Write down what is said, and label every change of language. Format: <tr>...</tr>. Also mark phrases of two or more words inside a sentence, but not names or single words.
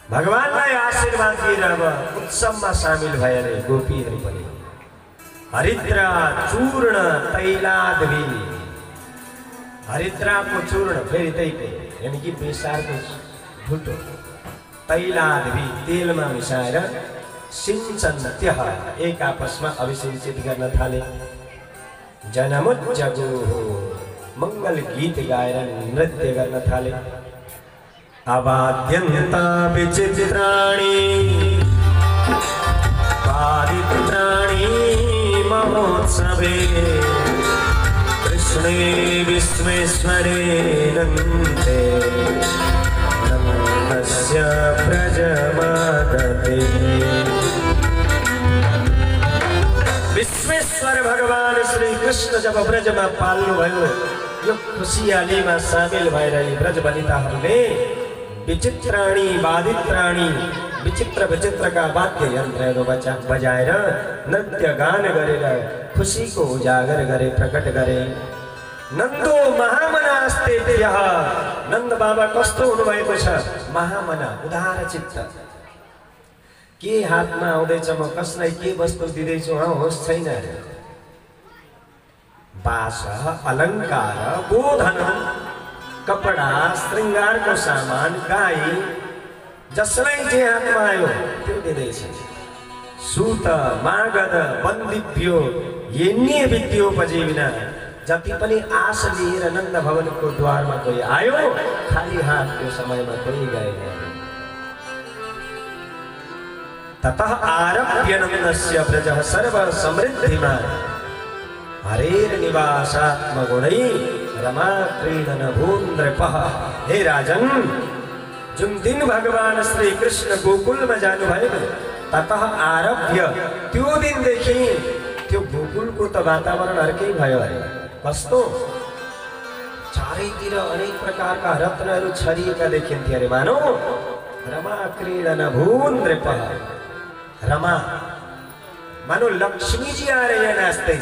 <ne>भगवानलाई आशीर्वाद दिएर अब उत्सवमा सामेल भएर गोपीहरू पनि</ne> <sa>हरिद्रा चूर्ण तैलादि</sa> <ne>हरिद्राको चूर्ण फेरि त्यही यानी कि बेसारको भुटो तैलादि तेलमा मिसाएर सिंचन त्यह एक आपसमा अभिसिंचित गर्न थाले। जनमुज्जगो मंगल गीत गाएर नृत्य गर्न थाले।</ne> <sa>अवाद्यन्ता विचित्राणि पारित्राणि महोत्सवे कृष्णे विश्वेश्वरे नन्दे नन्दस्य व्रजमागते।</sa> <ne>विश्वेश्वर भगवान श्री कृष्ण जब ब्रजमा पाल्नु भयो यो खुशियालीमा सामेल भएर ब्रज वनिताहरूले</ne> <sa>विचित्राणी वादित्राणी</sa> <ne>विचित्र विचित्रका वाद्य यन्त्रहरू बजाएर नृत्य गान गरेर खुशीको उजागर गरे प्रकट गरे।</ne> <sa>नन्दो महामनास्ते</sa> <ne>त्यह नन्द बाबा कस्तो हुनुभएको छ महामना उदार चित्त। के हातमा आउँदैछ म कसलाई के वस्तु दिँदैछु होस् छैन। बास अलङ्कार गोधन कपडा श्रृङ्गारको सामान गाई जसलाई जे हातमा आयो त्यो दिँदैछ।</ne> <sa>सूत मागध बन्दिभ्यो येन्य विद्योपजीविना</sa> <ne>जति पनि आश लिएर नन्द भवनको द्वारमा कोही आयो खाली हात त्यो समयमा कोही गएन।</ne> <sa>ततः आरभ्य नन्दस्य ब्रजः सर्व समृद्धिमान् हरेर निवासात्मगुणै रमा क्रीडन भून्द्रपः।</sa> <ne>हे राजन जुन दिन भगवान श्री कृष्ण गोकुलमा जानुभयो</ne> <sa>ततः आरभ्य</sa> <ne>त्यो दिनदेखि त्यो गोकुलको त वातावरण अर्कै भयो अरे। कस्तो चारैतिर अनेक प्रकारका रत्नहरू छरिएका देखिन्थे अरे। मानौ</ne> <sa>रमा क्रीडन भून्द्रपः</sa> <ne>रमा मानो लक्ष्मीजी आएर यहाँ नाच्दैछ।</ne>